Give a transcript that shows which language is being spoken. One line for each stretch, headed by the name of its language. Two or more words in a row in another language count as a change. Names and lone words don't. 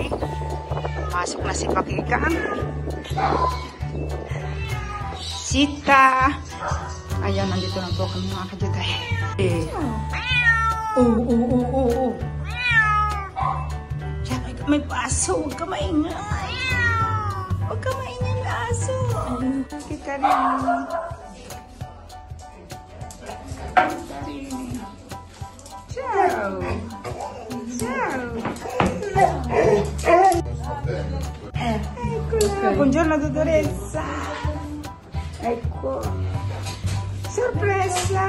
Filipino: Masok na si Pakikang. Sita. Ayan, nandito na po kami mga kayuday. Oo. May paso, huwag ka maingay. Huwag ka maingay na aso. Kita rin.
Italian: Ciao. Ciao. Ecco là. Buongiorno dottoressa. Ecco. Sorpresa.